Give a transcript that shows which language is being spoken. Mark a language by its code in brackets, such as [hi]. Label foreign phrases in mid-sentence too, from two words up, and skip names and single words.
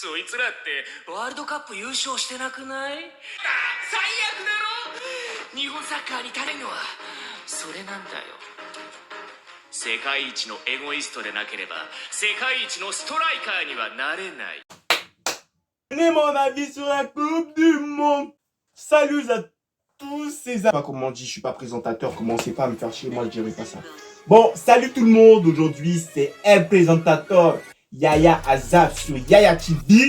[ja] つらってワールドカップ優勝してなくない？最悪だろ。日本サッカーに足りんのはそれなんだよ。世界一のエゴイストでなければ世界一のストライカーにはなれない。 [fr] Donnez mon avis sur la Coupe du Monde. Salut à tous ces amis. Pas comment on dit, je suis pas présentateur, commencez pas à me faire chier, moi je dirais pas ça. Bon, salut tout le monde, aujourd'hui c'est un présentateur, Yaya Azaf sur Yaya TV.